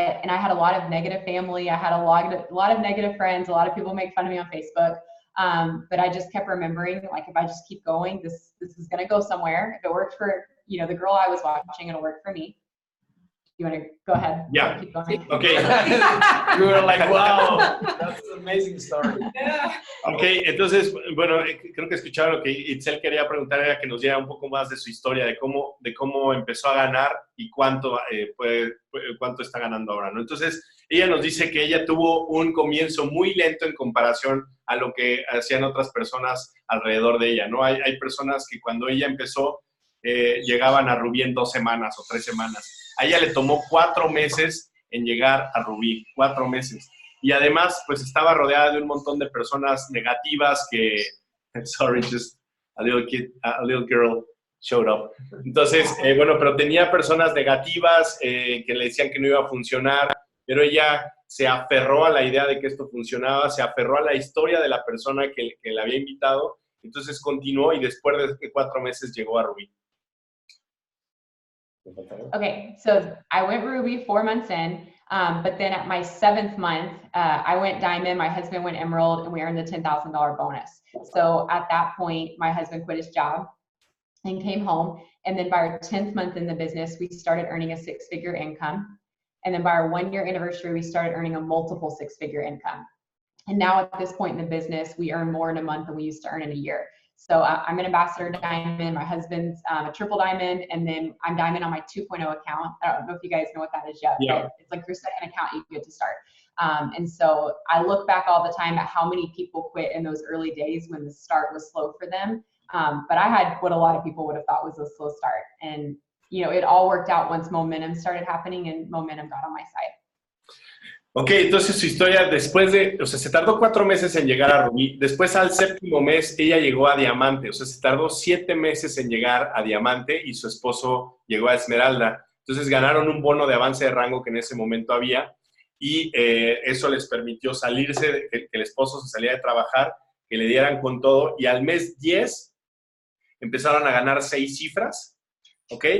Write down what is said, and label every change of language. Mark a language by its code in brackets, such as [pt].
[en] And I had a lot of negative family. I had a lot of negative friends. A lot of people make fun of me on Facebook. But I just kept remembering, like, if I just keep going, this is going to go somewhere. If it worked for, the girl I was watching, it'll work for me. You want to go ahead? Yeah. Keep going. Okay. We were like, wow, that's an amazing story. [es] Ok, entonces, bueno, creo que escucharon lo que Itzel quería preguntar, era que nos diera un poco más de su historia, de cómo empezó a ganar y cuánto está ganando ahora, ¿no? Entonces, ella nos dice que ella tuvo un comienzo muy lento en comparación a lo que hacían otras personas alrededor de ella, ¿no? Hay personas que cuando ella empezó llegaban a Rubí en 2 semanas o 3 semanas. A ella le tomó 4 meses en llegar a Rubí, 4 meses. Y además, pues estaba rodeada de un montón de personas negativas que, [en] sorry, just a little girl showed up. [es] Entonces, bueno, pero tenía personas negativas que le decían que no iba a funcionar, pero ella se aferró a la idea de que esto funcionaba, se aferró a la historia de la persona que la había invitado, entonces continuó y después de 4 meses llegó a Rubí. [en] Okay, so I went Ruby 4 months in, but then at my 7th month, I went Diamond, my husband went Emerald, and we earned the $10,000 bonus. So at that point, my husband quit his job and came home. And then by our 10th month in the business, we started earning a 6-figure income. And then by our 1-year anniversary, we started earning a multiple 6-figure income. And now at this point in the business, we earn more in a month than we used to earn in a year. So I'm an ambassador diamond, my husband's a triple diamond, and then I'm diamond on my 2.0 account. I don't know if you guys know what that is yet, yeah. But it's like your second account you get to start. And so I look back all the time at how many people quit in those early days when the start was slow for them. But I had what a lot of people would have thought was a slow start. And, you know, it all worked out once momentum started happening and momentum got on my side. [es] Ok, entonces su historia después de, o sea, se tardó 4 meses en llegar a Rubí, después al 7º mes ella llegó a Diamante, o sea, se tardó 7 meses en llegar a Diamante y su esposo llegó a Esmeralda. Entonces ganaron un bono de avance de rango que en ese momento había y eso les permitió salirse, que el esposo se salía de trabajar, que le dieran con todo y al mes 10 empezaron a ganar 6 cifras, ¿ok?